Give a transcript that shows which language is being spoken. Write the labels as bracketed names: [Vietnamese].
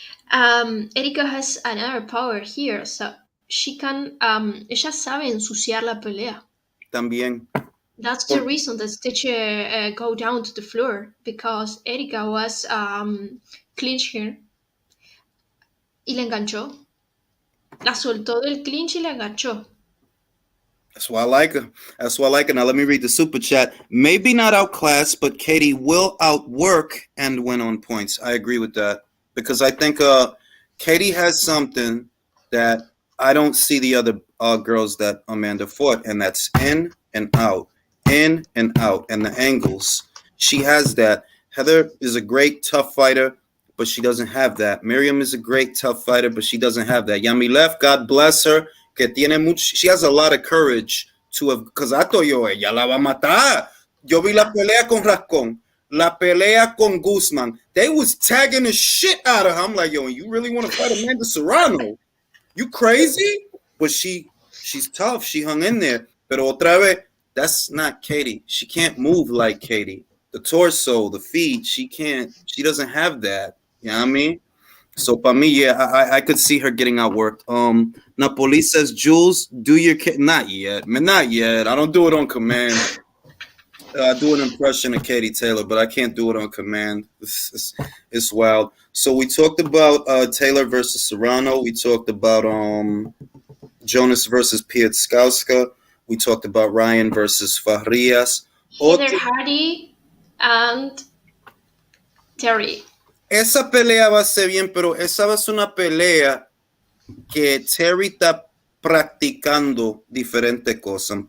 [English] Erika has another power here, so she can. [Spanish] Ella sabe ensuciar la pelea. También. [English] That's the reason that Stitch go down to the floor, because Erika was clinching [Spanish] y la enganchó. La soltó del clinch y la enganchó. [English] That's why I like her. Now let me read the super chat. Maybe not outclassed, but Katie will outwork and win on points. I agree with that, because I think Katie has something that I don't see the other girls that Amanda fought, and that's in and out, and the angles. She has that. Heather is a great tough fighter, but she doesn't have that. Miriam is a great tough fighter, but she doesn't have that. Yamilef, God bless her, [Spanish] que tiene mucho. [English] She has a lot of courage to have, because I thought [Spanish] ella la va a matar. Yo vi la pelea con Rascón, la pelea con Guzman. [English] They was tagging the shit out of her. I'm like, you really want to fight Amanda Serrano? You crazy? But she's tough. She hung in there. [Spanish] Pero otra vez, [English] that's not Katie. She can't move like Katie. The torso, the feet, she doesn't have that. You know what I mean? So for me, yeah, I could see her getting outworked. Napoli says, Jules, do your not yet, man, not yet. I don't do it on command. I do an impression of Katie Taylor, but I can't do it on command. It's wild. So we talked about Taylor versus Serrano. We talked about Jonas versus Pietskowska. We talked about Ryan versus Farias. Heather Hardy and Terry. [Spanish] Esa pelea va a ser bien, pero esa va a ser una pelea que Terry está practicando diferentes cosas.